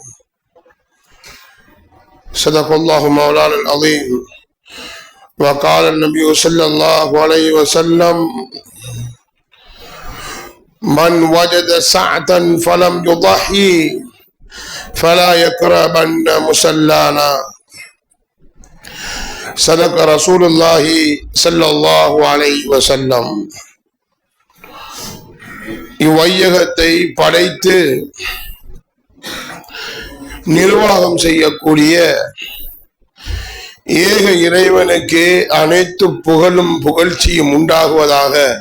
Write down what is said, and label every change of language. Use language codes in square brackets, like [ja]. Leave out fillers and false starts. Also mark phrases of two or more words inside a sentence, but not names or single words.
[ar] صدق الله مولانا العظيم وقال النبي صلى الله عليه وسلم من وجد سعة فلم يضحي فلا يقربن مصلانا صدق رسول الله صلى الله عليه وسلم. [ta] இவ்வையகத்தை படைத்து நிர்வாகம் செய்யக்கூடிய ஏக இறைவனுக்கு அனைத்து புகழும் புகழ்ச்சியும் உண்டாகுவதாக.